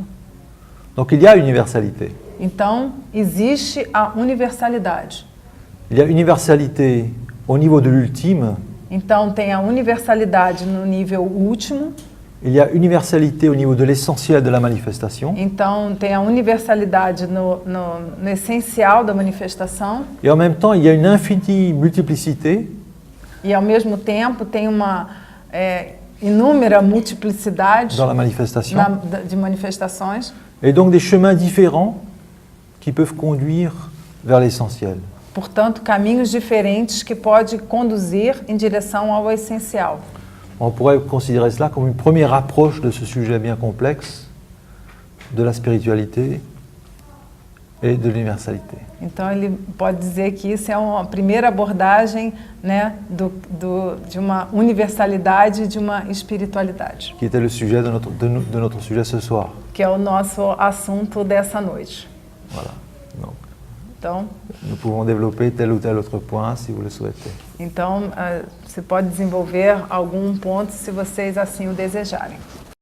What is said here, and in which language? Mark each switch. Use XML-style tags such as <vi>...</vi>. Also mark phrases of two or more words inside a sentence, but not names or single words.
<fr>Donc il y a universalité.</fr> <pt>Então existe a universalidade.</pt> <fr>Il y a universalité au niveau de l'ultime,</fr> <pt>Então tem a universalidade no nível último.</pt> <fr>il y a universalité au niveau de l'essentiel de la manifestation,</fr> <pt>Então tem a universalidade no essencial da manifestação.</pt> <fr>et en même temps il y a une infinie multiplicité</fr> <pt>E ao mesmo tempo tem uma inúmera multiplicidade</pt> <fr>dans la manifestation,</fr> <pt>de manifestações.</pt> <fr>et donc des chemins différents qui peuvent conduire vers l'essentiel.</fr> <pt>Portanto, caminhos diferentes que pode conduzir em direção ao essencial.</pt> <fr>On pourrait considérer cela comme une première approche de ce sujet bien complexe de la spiritualité et de l'universalité.</fr> <pt>Então ele pode dizer que isso é uma primeira abordagem, né, de uma universalidade, de uma espiritualidade,</pt> <fr>Qui était le sujet de notre sujet ce soir.</fr> <pt>que é o nosso assunto dessa noite.</pt> <fr>Voilà. Donc,</fr> <pt>Então,</pt> <fr>nous pouvons développer tel ou tel autre point si vous le souhaitez.</fr> <pt>você pode desenvolver algum ponto se vocês assim o desejarem.</pt>